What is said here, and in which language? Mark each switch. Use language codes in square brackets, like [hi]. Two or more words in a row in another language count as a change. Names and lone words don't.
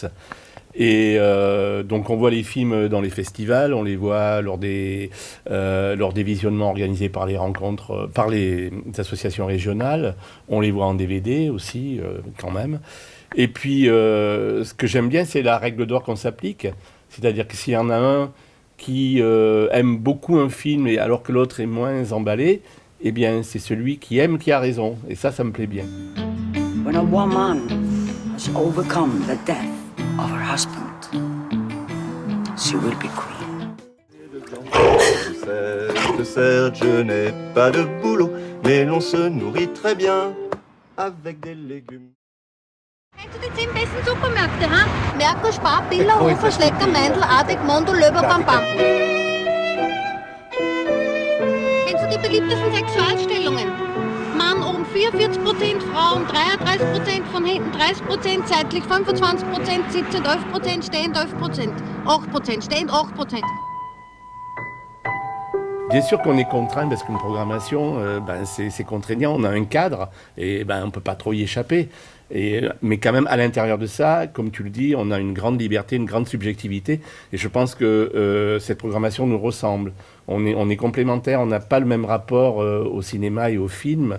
[fr] Et donc on voit les films dans les festivals, on les voit lors des visionnements organisés par les rencontres, par les associations régionales, on les voit en DVD aussi quand même. Et puis ce que j'aime bien, c'est la règle d'or qu'on s'applique, c'est-à-dire que s'il y en a un qui aime beaucoup un film et alors que l'autre est moins emballé, eh bien c'est celui qui aime qui a raison. Et ça me plaît bien. [en] When a woman has overcome the death of her husband, she will be queen. [fr] Serge n'est pas de boulot, mais l'on se nourrit très bien avec des légumes. [de] Kennst du die 10 besten Supermärkte, ha? Merkur, Spar, Billa, Hofer, Schlecker, Meindl, Adek, Mondl, Löber, Bam Bam. Kennst du die beliebtesten Sexualstellungen? Mann oben 44%, Frauen 33%, von hinten 30%, seitlich 25%, sitzend 11%, stehend 11%, 8%, stehend 8%. [fr] Bien sûr qu'on est contraint parce qu'une programmation, c'est contraignant, on a un cadre et on ne peut pas trop y échapper. Mais quand même, à l'intérieur de ça, comme tu le dis, on a une grande liberté, une grande subjectivité. Et je pense que cette programmation nous ressemble. On est complémentaires, on n'a pas le même rapport au cinéma et au film.